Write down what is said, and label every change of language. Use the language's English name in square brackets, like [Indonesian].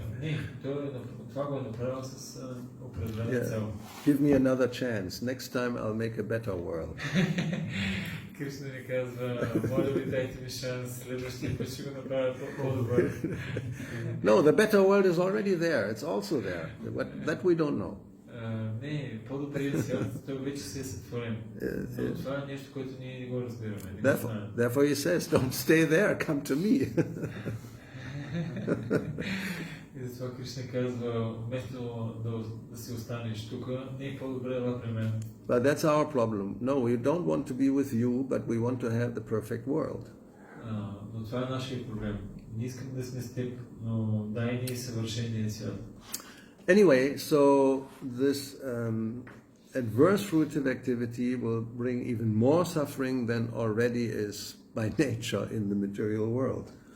[Bulgarian] Не, това го е направил с определена цел. [English] Give me another chance. Next time I'll make a better world. [Bulgarian] Кришна ни казва, моля ви, дайте ми шанс, следващия път ще го направя по-добър. [English] No, the better world is already there. It's also there. That we don't know. [Bulgarian] Не, по-добрият свят, той вече се е сътворен. Но това е нещо, което ние не го разбираме. [English] Therefore he says, don't stay there, come to me. [Bulgarian] И затова Кришна казва, вместо да си останеш тук, не е по-добре да при мен. [English] But that's our problem. No, we don't want to be with you, but we want to have the perfect world. [Bulgarian] Но това е нашия проблем. Не искам да сме с теб, но дай ни съвършения свят. [English] Anyway, so this adverse fruitive activity will bring even more suffering than already is by nature in the material world.